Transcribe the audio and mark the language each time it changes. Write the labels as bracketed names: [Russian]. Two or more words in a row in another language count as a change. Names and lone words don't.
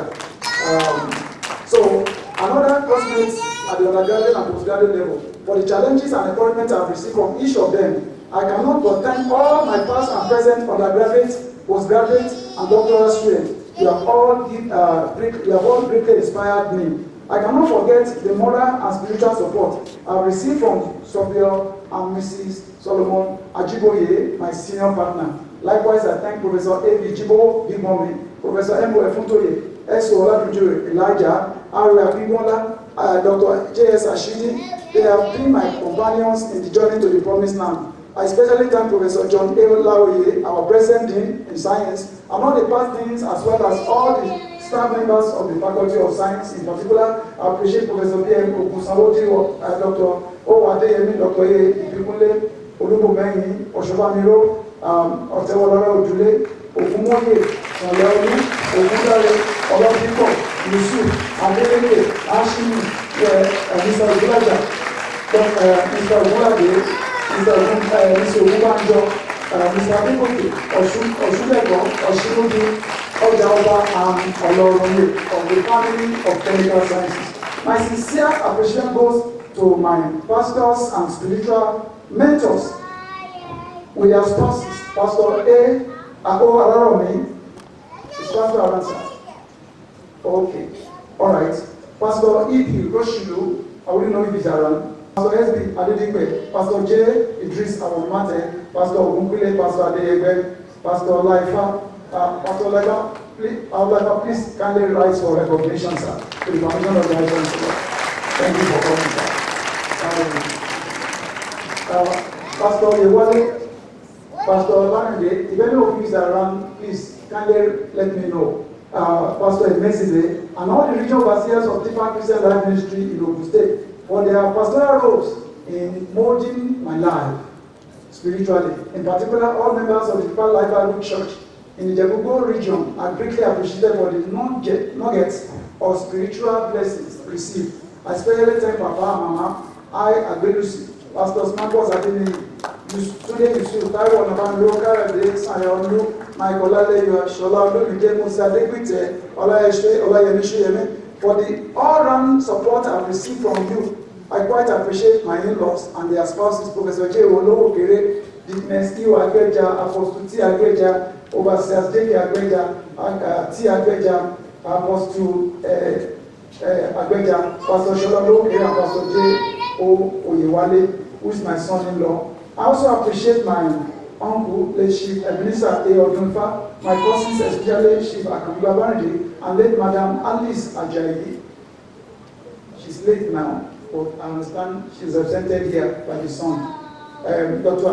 [English] So another classmate at the undergraduate and postgraduate level, for the challenges and encouragement I've received from each of them, I cannot but thank all my past and present undergraduate, postgraduate, and doctoral students. You have all greatly inspired me. I cannot forget the moral and spiritual support I've received from Sophia and Mrs. Solomon AGO-IWOYE, my senior partner. Likewise, I thank Professor A.V. Jibo Bigmomi, Professor M.O. Efuntoye, S.O. Olatunji Elijah, R.A. Abibola, Dr. J.S. Ashidi. They have been my companions in the journey to the promised land. I especially thank Professor John A. Laoye, our present dean in science, and all the past deans, as well as all the staff members of the Faculty of Science. In particular, I appreciate Professor B.M. Ogun, Dr. O. Adeyemi, Dr. A. Ibikunle, Olubomeyin, Oshobamiro, Otewolora Ojule, Ogunmoye, Sanyaolu, Ogundare, Oladipo, Yusuf, Adeleke, Ashimi, Mr. Ogulaja, Mr. Ogulade, Mr. Ogunbanjo, Mr. Adekoke, Oshulego, Oshinudu, Ojaoba, and Olorunle of the family of chemical sciences. My sincere appreciation goes to my pastors and spiritual mentors with their spouses. Pastor A.O. Araromi is Pastor Aransa. Okay, all right. Pastor E.P. Roshilu, I wouldn't know if he's around. Pastor S.B. Adedipe, Pastor J. Idris Awomate, Pastor Ogunkwile, Pastor Adeyegbe, Pastor Laifa, Pastor Laifa, please kindly rise for recognition, sir, to the permission of the Vice Chancellor. Thank you for coming, sir. Pastor Yewale, Pastor Olamide, if any of you is around, please kindly let me know. Pastor M.Sc, and all the regional overseers of Deeper Christian Life Ministry in Ogun State, for their pastoral roles in molding my life spiritually. In particular, all members of the Deeper Life Bible Church in the Jebugo region are greatly appreciated for the nuggets of spiritual blessings received. I especially thank Papa and Mama, Agbelusi, Pastors Marcos Adini, Tunde Yusuf, Taiwo Onabanjo, Karade, Sanyaolu, Michael Aleyo, Shola Olumide, Musa Dekwite, Olayemi Shuyemi, for the all-round support I've received from you. I quite appreciate my in-laws and their spouses, Professor J. Olowo Kere, Deaconess Iwa Agbeja, Apostle T. Agbeja, Overseers J. Agbeja, T. Agbeja, Apostle Agbeja, Pastor Shola Olumide, and Pastor J. O. Oyewale, who is my son-in-law. I also appreciate my uncle, late Chief Ebenezer A. Odunfa, my cousins, especially Chief Akambi Babarinde, and late Madam Alice Ajayi. She's late now, but I understand she's absented here by the son, Dr.